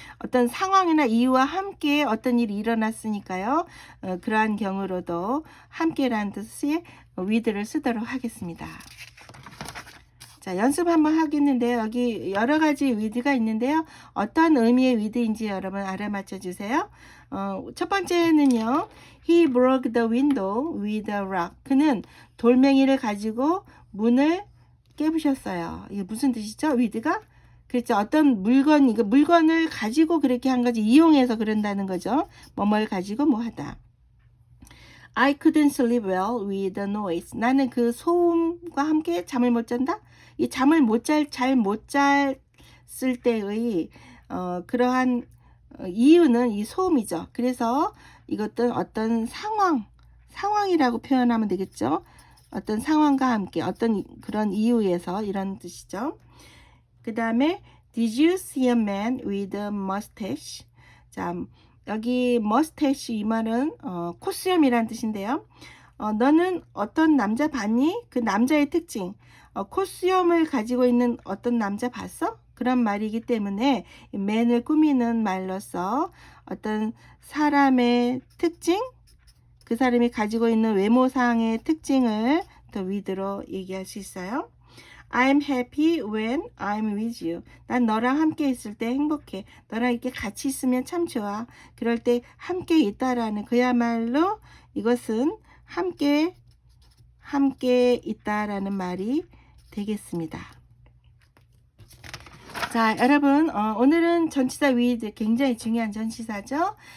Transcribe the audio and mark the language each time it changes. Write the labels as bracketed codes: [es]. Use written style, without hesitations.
[ko] 어떤 상황이나 이유와 함께 어떤 일이 일어났으니까요. 그러한 경우로도 함께라는 뜻의 with를 쓰도록 하겠습니다. 자, 연습 한번 하겠는데요. 여기 여러 가지 with가 있는데요. 어떤 의미의 with인지 여러분 알아맞혀 주세요. 첫 번째는요. [en] He broke the window with a rock. [ko] 그는 돌멩이를 가지고 문을 깨부셨어요. 이게 무슨 뜻이죠? with가? 그렇죠. 어떤 물건, 이거 물건을 가지고 그렇게 한 거지. 이용해서 그런다는 거죠. 뭐뭘 가지고 뭐 하다. [en] I couldn't sleep well with the noise. [ko] 나는 그 소음과 함께 잠을 못 잔다? 이 잠을 잘 못 잤을 때의 그러한 이유는 이 소음이죠. 그래서 이것도 어떤 상황이라고 표현하면 되겠죠. 어떤 상황과 함께 어떤 그런 이유에서 이런 뜻이죠. 그 다음에 [en] Did you see a man with a mustache? [ko] 자, 여기 mustache 이 말은 콧수염이라는 뜻인데요. 너는 어떤 남자 봤니? 그 남자의 특징. 콧수염을 가지고 있는 어떤 남자 봤어? 그런 말이기 때문에 man을 꾸미는 말로서 어떤 사람의 특징, 그 사람이 가지고 있는 외모상의 특징을 더 with로 얘기할 수 있어요. [en] I'm happy when I'm with you. [ko] 난 너랑 함께 있을 때 행복해. 너랑 이렇게 같이 있으면 참 좋아. 그럴 때 함께 있다라는 그야말로 이것은 함께 있다라는 말이 되겠습니다. 자, 여러분, 오늘은 전치사 with 굉장히 중요한 전치사죠.